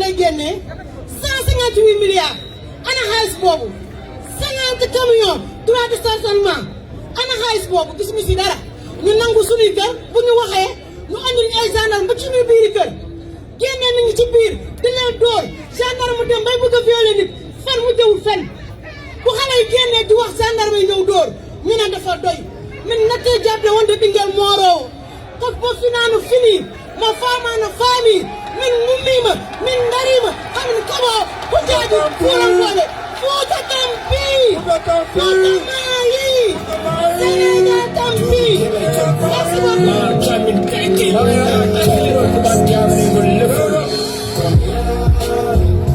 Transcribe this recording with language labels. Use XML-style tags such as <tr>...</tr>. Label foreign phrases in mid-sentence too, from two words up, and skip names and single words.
<wo>lay génnee 158 milliards ana xaalis boobu 50 camions</wo> <fr>droit de stationnement</fr> <wo>ana xaalis boobu gis ñu si dara ñu nangu suñuy kër bu ñu waxee ñu andil ay gendarme ba ci suñuy biiri kër génnee nañu ci biir di leen dóor gendarme mu dem bay bëgg a violer nit fen mu jëwul fen bu xale yi génnee di wax gendarme yi ñëw dóor ñu ne dafa doy min nattee</wo> <ff>jàppe wonde ɓinguel moorowo ko finano fini mo famano faami min mummima min darima hamin koɓo hujjaji fuurankoɓe Fouta Tampi Fouta Mayi Sénégal Tampi</ff> <fr>merci beaucoup</fr>